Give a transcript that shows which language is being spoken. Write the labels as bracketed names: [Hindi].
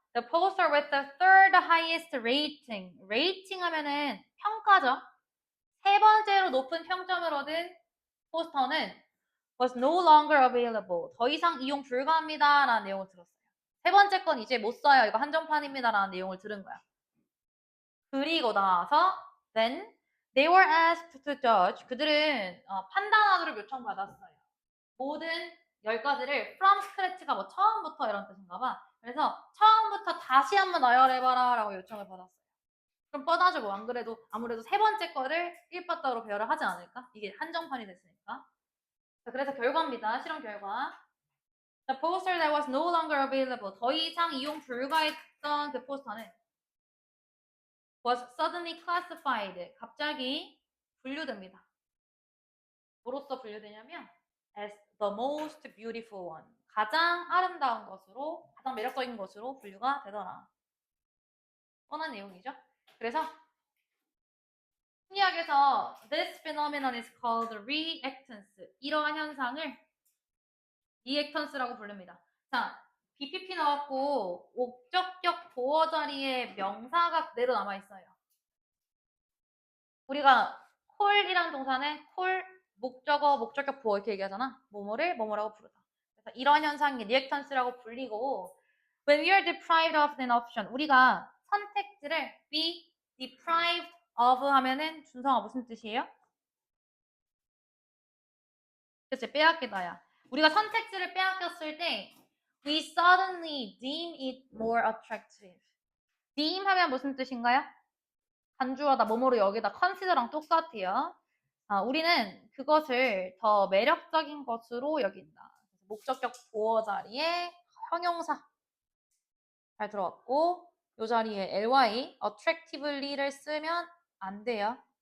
[English] The poster with the third highest rating. [Korean] rating 하면은 평가죠. 세 번째로 높은 평점을 얻은 포스터는 [English] was no longer available. [Korean] 더 이상 이용 불가합니다. 라는 내용을 들었어요. 세 번째 건 이제 못 써요. 이거 한정판입니다. 라는 내용을 들은 거야. 그리고 나서 [English] then they were asked to judge. [Korean] 그들은 판단하도록 요청받았어요. 모든 10가지를 [English] from scratch [Korean] 가 뭐 처음부터 이런 뜻인가 봐. 그래서 처음부터 다시 한번 나열해봐라 라고 요청을 받았어요. 좀 뻔하죠. 뭐 안 그래도 아무래도 세 번째 거를 1파따로 배열을 하지 않을까? 이게 한정판이 됐으니까. 자, 그래서 결과입니다. 실험 결과. [English] The poster that was no longer available. [Korean] 더 이상 이용 불가했던 그 포스터는 [English] was suddenly classified. [Korean] 갑자기 분류됩니다. 뭐로써 분류되냐면 [English] as the most beautiful one. [Korean] 가장 아름다운 것으로, 가장 매력적인 것으로 분류가 되더라. 뻔한 내용이죠. 그래서 심리학에서 [English] this phenomenon is called reactance. [Korean] 이러한 현상을 reactance라고 부릅니다. 자, BPP 나왔고 목적격 보어 자리에 명사가 그대로 남아있어요. 우리가 call이라는 동사는 call, 목적어, 목적격 보어 이렇게 얘기하잖아. 뭐뭐를 뭐뭐라고 부르다. 그래서 이런 현상이 reactance라고 불리고 [English] when we are deprived of an option, [Korean] 우리가 선택지를 [English] be deprived of [Korean] 하면은 준성아 무슨 뜻이에요? 그치, 빼앗기다야. 우리가 선택지를 빼앗겼을 때 [English] we suddenly deem it more attractive. [Korean] deem 하면 무슨 뜻인가요? 간주하다, 뭐뭐로 여기다 consider랑 똑같아요. 우리는 그것을 더 매력적인 것으로 여긴다. 목적격 보어 자리에 형용사 잘 들어왔고 이 자리에 ly, attractively를 쓰면 안 돼요.